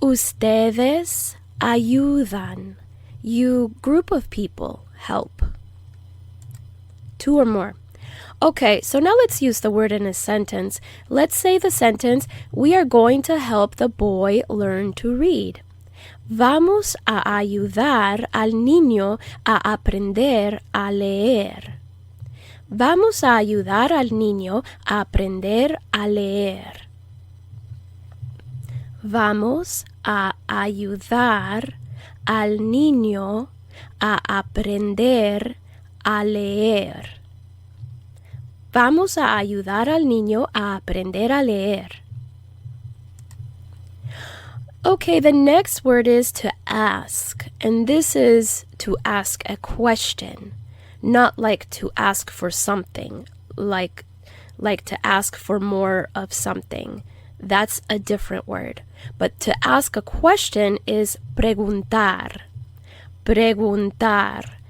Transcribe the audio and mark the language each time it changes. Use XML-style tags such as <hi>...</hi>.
<es>Ustedes ayudan.</es> <en>You group of people help. Two or more. Okay, so now let's use the word in a sentence. Let's say the sentence, we are going to help the boy learn to read.</en> <es>Vamos a ayudar al niño a aprender a leer. Vamos a ayudar al niño a aprender a leer. Vamos a ayudar al niño a aprender a leer. Vamos a ayudar al niño a aprender a leer.</es> <en>Okay, the next word is to ask, and this is to ask a question, not like to ask for something, like to ask for more of something. That's a different word. But to ask a question is preguntar. Preguntar.</en>